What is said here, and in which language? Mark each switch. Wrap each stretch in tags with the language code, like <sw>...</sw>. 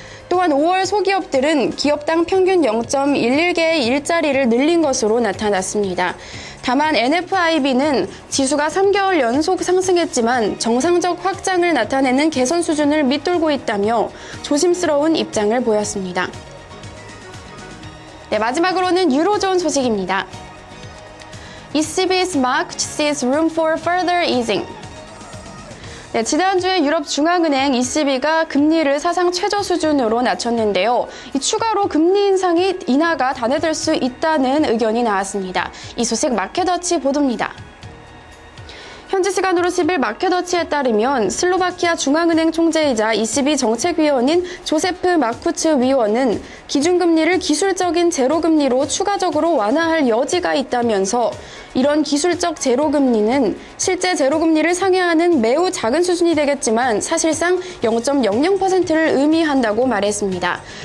<ko>또한 5월 소기업들은 기업당 평균 0.11개의 일자리를 늘린 것으로 나타났습니다. 다만 NFIB는 지수가 3개월 연속 상승했지만 정상적 확장을 나타내는 개선 수준을 밑돌고 있다며 조심스러운 입장을 보였습니다. 네, 마지막으로는 유로존 소식입니다.</ko> <en>ECB's MAC sees room for further easing.</en> <ko>네, 지난주에 유럽중앙은행 ECB가 금리를 사상 최저 수준으로 낮췄는데요. 이 추가로 금리 인하가 단회될 수 있다는 의견이 나왔습니다. 이 소식 마켓워치 보도입니다. 현지 시간으로 10일 마켓워치에 따르면 슬로바키아 중앙은행 총재이자 ECB 정책위원인 조세프 마쿠츠 위원은 기준금리를 기술적인 제로금리로 추가적으로 완화할 여지가 있다면서 이런 기술적 제로금리는 실제 제로금리를 상회하는 매우 작은 수준이 되겠지만 사실상 0.00%를 의미한다고 말했습니다.</ko>